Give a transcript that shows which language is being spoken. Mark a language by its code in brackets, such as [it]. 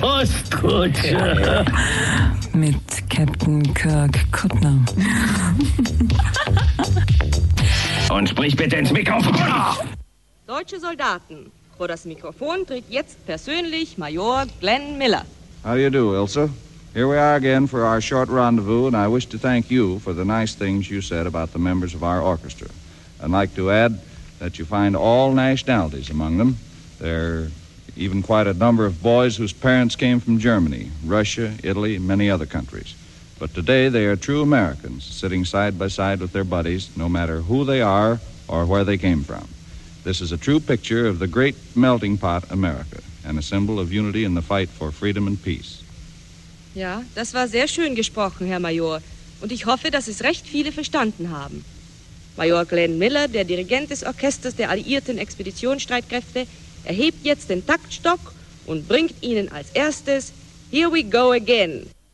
[de] Postkutsche. Mit Captain Kirk Kuttner. Und sprich bitte ins Mikrofon! Deutsche Soldaten, vor das Mikrofon tritt jetzt persönlich Major Glenn Miller. [en] How do you do, Ilse? Here we are again for our short rendezvous, and I wish to thank you for the nice things you said about the members of our orchestra. I'd like to add that you find all nationalities among them. There are even quite a number of boys whose parents came from Germany, Russia, Italy, and many other countries. But today they are true Americans, sitting side by side with their buddies, no matter who they are or where they came from. This is a true picture of the great melting pot America, and a symbol of unity in the fight for freedom and peace. [de] Ja, das war sehr schön gesprochen, Herr Major. Und ich hoffe, dass es recht viele verstanden haben. Major Glenn Miller, der Dirigent des Orchesters der alliierten Expeditionsstreitkräfte, erhebt jetzt den Taktstock und bringt Ihnen als erstes Here We Go Again.